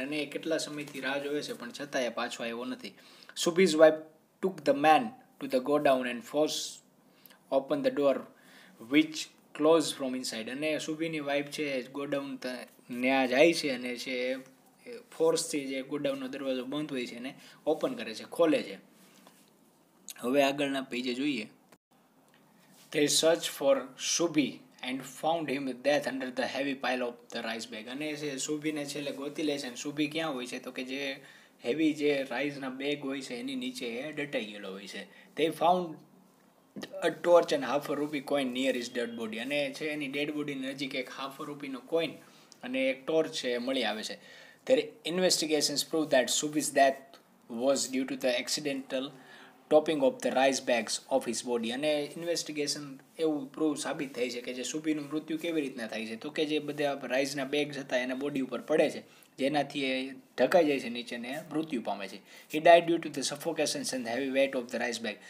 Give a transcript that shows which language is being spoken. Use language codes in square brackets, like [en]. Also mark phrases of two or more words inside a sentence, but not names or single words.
[gu] અને કેટલા સમયથી રાહ જોવે છે પણ છતાંય પાછો આવ્યો નથી. [en] Subhi's wife took the man to the godown and force open the door which close from inside. [gu] અને સુભીની વાઇફ છે ગોડાઉન ત્યાં જાય છે અને છે ફોર્સથી જે ગોડાઉનનો દરવાજો બંધ હોય છે એને ઓપન કરે છે, ખોલે છે. હવે આગળના પેજે જોઈએ. [en] They searched for Shubhi and found him with death under the heavy pile of the rice bag. [gu] અને શુભીને છેલ્લે ગોતી લે છે. અને શુભી ક્યાં હોય છે? તો કે જે હેવી જે રાઈસના બેગ હોય છે એની નીચે એ દટાઈ ગયેલો હોય છે. [en] They found a torch and half a rupee coin near his dead body. [gu] અને છે એની [en] dead body [gu] નજીક એક [en] half rupee coin [gu] અને એક ટોર્ચ છે એ મળી આવે છે. [en] Their investigations prove that Shubhi's death was due to the accidental topping of the rice bags of his body. [gu] અને ઇન્વેસ્ટિગેશન એવું પ્રૂવ સાબિત થાય છે કે જે શુભીનું મૃત્યુ કેવી રીતના થાય છે? તો કે જે બધા રાઈસના બેગ્સ હતા એના બોડી ઉપર પડે છે, જેનાથી એ ઢકાઈ જાય છે નીચે ને મૃત્યુ પામે છે. [en] He died due to the suffocation and heavy weight of the rice bag.